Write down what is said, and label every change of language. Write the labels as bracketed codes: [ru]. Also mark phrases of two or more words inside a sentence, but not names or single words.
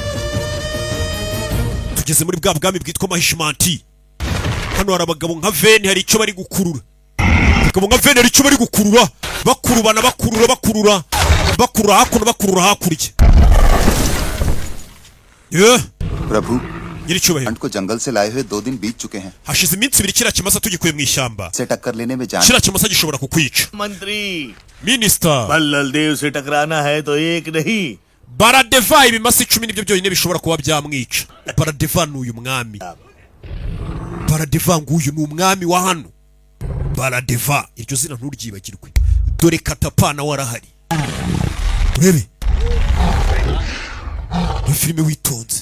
[rw] Tugeze muri bwa bwami bwitwa Mahishmanti. Hano hari abagabo nka Veni hari icyo bari gukurura. Abagabo nka Veni hari icyo bari gukurura. Bakurubana bakurura hakuno bakurura hakurya. [hi] प्रभु [rw] Nyiricyubahiro. [hi] को जंगल से लाए हुए 2 दिन बीत चुके हैं. [rw] Hashize iminsi ibiri kiriya kimasa tugikuye mu ishyamba. [hi] से टक्कर लेने में जान. [rw] Kiriya kimasa gishobora kukwica. [hi] मंत्री [rw] Minister. [hi] बल्लल देव से टकराना है तो एक नहीं. [rw] Baradeva ibimasa 10 nibyo byonyine bishobora kuba byamwica. Baradeva n'uyu mwami. Baradeva nguyu ni umwami wa hano. Baradeva iryo zina nturyibagirwe. Dore Katapana warahari. Urebe. Ni filime witonze.